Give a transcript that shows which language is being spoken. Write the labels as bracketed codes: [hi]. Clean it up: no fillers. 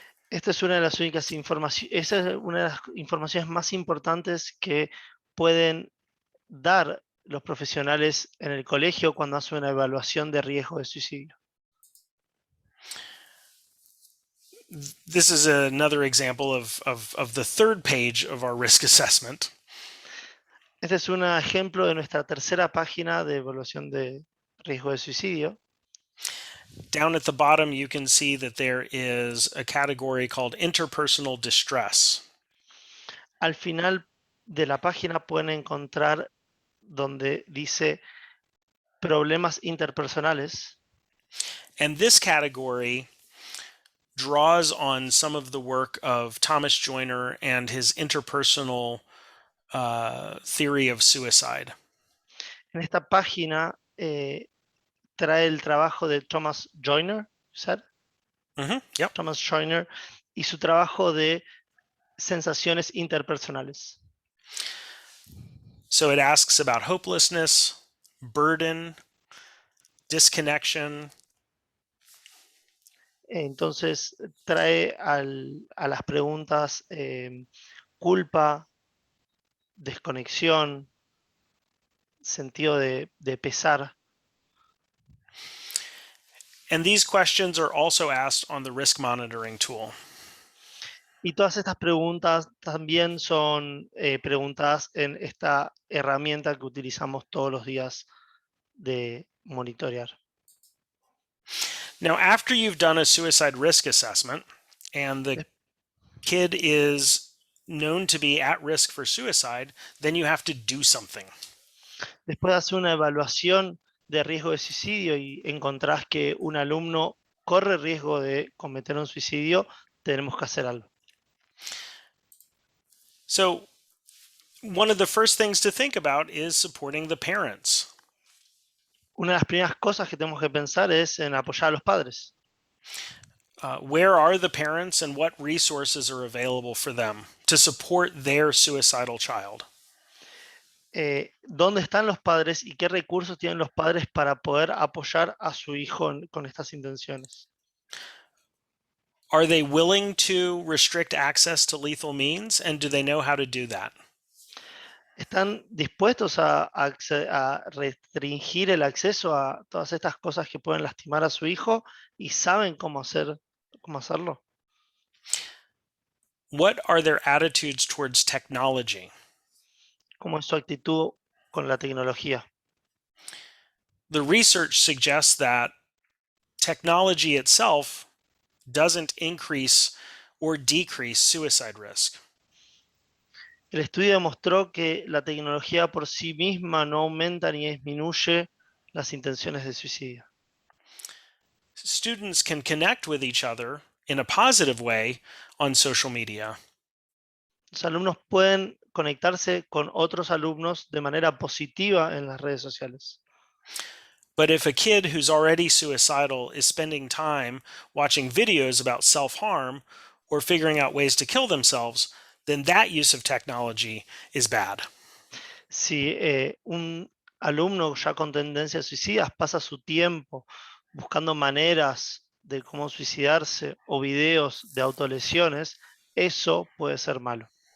[es] Esta es una de las únicas informaciones, esa es una de las informaciones más importantes que pueden dar los profesionales en el colegio cuando hacen una evaluación de riesgo de suicidio. [en] This is another example of the third page of our risk assessment. [es] Este es un ejemplo de nuestra tercera página de evaluación de riesgo de suicidio. [en] Down at the bottom, you can see that there is a category called interpersonal distress. [es] Al final de la página pueden encontrar donde dice problemas interpersonales. [en] And this category draws on some of the work of Thomas Joyner and his interpersonal theory of suicide. [es] En esta página trae el trabajo de Thomas Joyner, ¿sabes? [en] Yep. [es] Thomas Joyner y su trabajo de sensaciones interpersonales. [en] So it asks about hopelessness, burden, disconnection. [es] Entonces trae a las preguntas culpa, desconexión, sentido de pesar. [en] And these questions are also asked on the risk monitoring tool. [es] Y todas estas preguntas también son preguntadas en esta herramienta que utilizamos todos los días de monitorear. [en] Now, after you've done a suicide risk assessment and the kid is known to be at risk for suicide, then you have to do something. [es] Después de hacer una evaluación de riesgo de suicidio y encontrás que un alumno corre riesgo de cometer un suicidio, tenemos que hacer algo. [en] So, one of the first things to think about is supporting the parents. [es] Una de las primeras cosas que tenemos que pensar es en apoyar a los padres. [en] Where are the parents and what resources are available for them to support their suicidal child? [es] ¿Dónde están los padres y qué recursos tienen los padres para poder apoyar a su hijo con estas intenciones? [en] Are they willing to restrict access to lethal means, and do they know how to do that? [es] ¿Están dispuestos a restringir el acceso a todas estas cosas que pueden lastimar a su hijo y saben cómo hacerlo? [en] What are their attitudes towards technology? [es] ¿Cómo es su actitud con la tecnología? [en] The research suggests that technology itself doesn't increase or decrease suicide risk. [es] El estudio demostró que la tecnología por sí misma no aumenta ni disminuye las intenciones de suicidio. [en] Students can connect with each other in a positive way on social media. [es] Los alumnos pueden conectarse con otros alumnos de manera positiva en las redes sociales. [en] But if a kid who's already suicidal is spending time watching videos about self-harm or figuring out ways to kill themselves, then that use of technology is bad. [es] Si un alumno ya con tendencias suicidas pasa su tiempo buscando maneras de cómo suicidarse o videos de autolesiones, eso puede ser malo.